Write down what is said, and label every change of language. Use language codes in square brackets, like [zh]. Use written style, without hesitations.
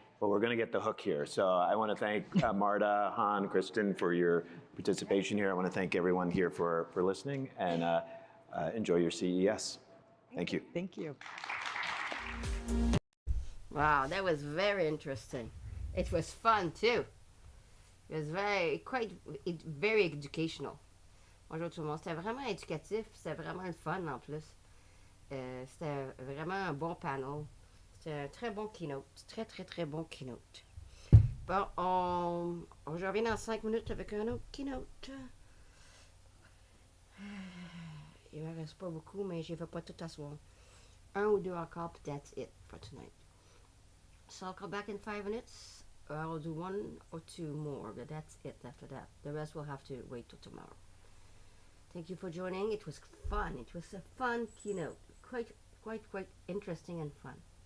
[en] Well, we're going to get the hook here. So I want to thank Marta, Han, Kristen for your participation here. I want to thank everyone here for listening, and enjoy your CES. Thank you. Thank you. Wow, that was very interesting. It was fun too. It was very educational. [fr] Bonjour tout le monde. C'était vraiment éducatif. C'était vraiment le fun en plus. C'était vraiment un bon panel. C'était un très bon keynote. Très, très, très bon keynote. Bon, je reviens dans 5 minutes avec un autre keynote. Il me reste pas beaucoup, mais je ne vais pas tout asseoir. Un ou deux encore, [en] but that's it for tonight. So I'll come back in 5 minutes. I'll do 1 or 2 more, but that's it after that. The rest will have to wait till tomorrow. Thank you for joining. It was fun. It was a fun keynote. Quite interesting and fun.